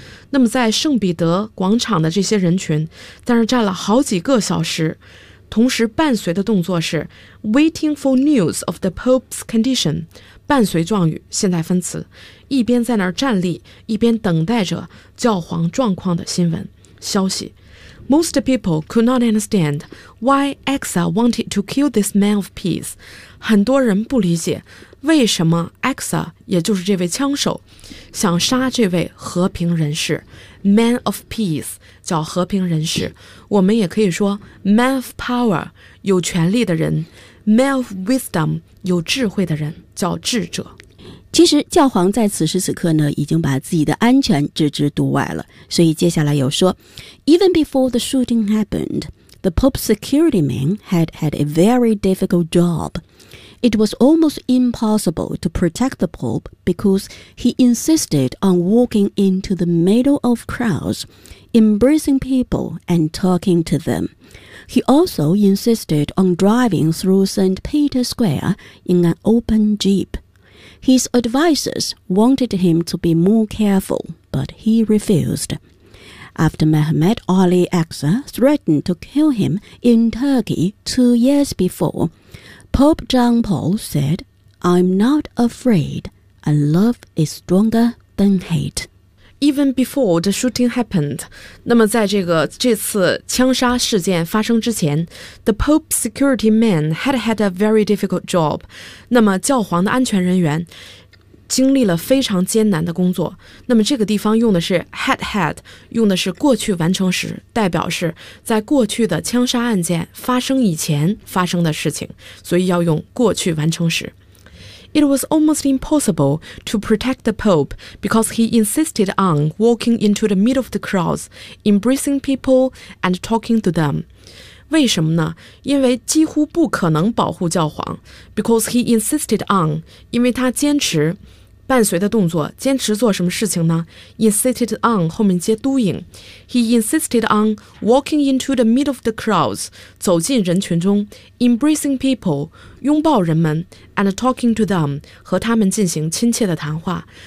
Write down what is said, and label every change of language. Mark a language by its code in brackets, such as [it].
[zh] 那么在圣彼得广场的这些人群在那儿站了好几个小时，同时伴随的动作是 [en] waiting for news of the Pope's condition， [zh] 伴随状语现在分词，一边在那儿站立一边等待着教皇状况的新闻消息。 [en] Most people could not understand why Exa wanted to kill this man of peace. [zh] 很多人不理解为什么 Exa, 也就是这位枪手想杀这位和平人士。 [en] Man of peace, [zh] 叫和平人士。我们也可以说 [en] Man of power, [zh] 有权力的人。 [en] Man of wisdom, [zh] 有智慧的人，叫智者。其实教皇在此时此刻呢，已经把自己的安全置之度外了。所以接下来有说 [en] Even before the shooting happened, the Pope's security man had had a very difficult job. It was almost impossible to protect the Pope because he insisted on walking into the middle of crowds, embracing people and talking to them. He also insisted on driving through St. Peter's Square in an open jeep. His advisors wanted him to be more careful, but he refused. After Mehmet Ali Aksa threatened to kill him in Turkey 2 years before, Pope John Paul said, I'm not afraid, and love is stronger than hate. Even before the shooting happened, [zh] 那么在这次枪杀事件发生之前 [en] the Pope's security man had had a very difficult job. [zh] 那么教皇的安全人员经历了非常艰难的工作。那么这个地方用的是 had had, 用的是过去完成时，代表是在过去的枪杀案件发生以前发生的事情，所以要用过去完成时。 [en] It was almost impossible to protect the Pope because he insisted on walking into the middle of the crowds, embracing people and talking to them. [zh] 为什么呢？因为几乎不可能保护教皇。 [en] Because he insisted on, [zh] 因为他坚持伴随的动作，坚持做什么事情呢？ [en] Insisted on, [zh] 后面接 [en] doing. He insisted on walking into the middle of the crowds, [zh] 走进人群中 [en] embracing people, [zh] 拥抱人们 [en] and talking to them, [zh] 和他们进行亲切的谈话。